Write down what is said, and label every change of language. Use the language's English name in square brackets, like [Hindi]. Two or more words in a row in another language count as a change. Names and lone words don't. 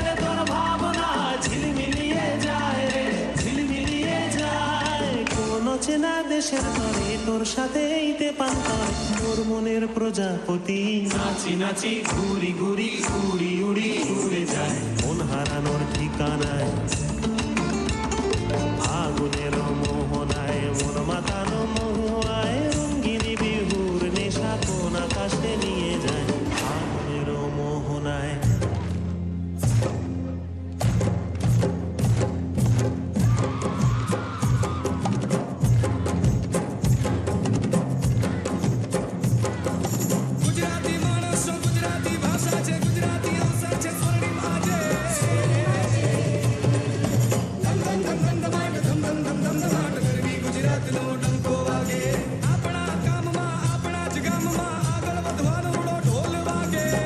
[Bangla] তোর ভাবনা ঝিলমিলিয়ে যায় রে ঝিলমিলিয়ে যায় কোন চেনা দেশের তরে তোর সাথে এইতে পান্তর তোর মনের প্রজাপতি নাচি নাচি ঘুরি ঘুরি উড়ি উড়ি উড়ে যায় মন হারানোর ঠিকানায় ফাগুনের মোহনায় মন মাতানো মহুয়ায় রঙ্গিনী বিহুর নেশা কোন আকাশে নিয়ে যায় ফাগুনের মোহনায় [Gujarati] ગુજરાતી માણસો ગુજરાતી ભાષા છે ગુજરાતી આશા છે સ્વર્ણિમ આજે ધમ ધમ ધમ ધમ ધમાટ ધમ ધમ ધમ ધમ ધમાટ ગરવી ગુજરાતનો ડંકો વાગે આપણા કામમાં આપણા જ ગામમાં આગળ વધવાનો ઢોલ વાગે